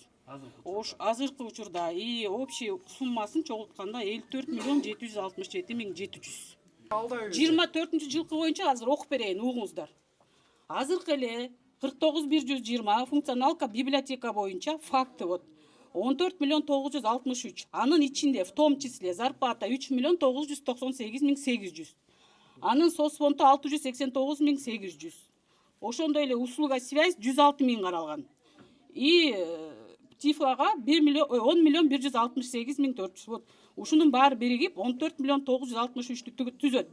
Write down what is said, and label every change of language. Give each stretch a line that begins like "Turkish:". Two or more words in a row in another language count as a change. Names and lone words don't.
Kyrgyz: Азыркы учурда
Russian: и общий
Kyrgyz: суммасын чогултканда 54 миллион 767 миң 700. 24-жылкы боюнча азыр окуп берейин, угуңуздар. Азыркы эле 49-120 функционалка библиотека боюнча
Russian: факты вот
Kyrgyz: 14 миллион 963. Анын ичинде
Russian: в том числе
Kyrgyz: зарплата 3 миллион 998 миң 800. Анын соцфонду 689 миң 800. Ошондой эле
Russian: услуга связь
Kyrgyz: 106 миң каралган. И Тифлага 10 миллион 168 миң 400. Вот ушунун баары биригип 14 миллион 963 түзөт.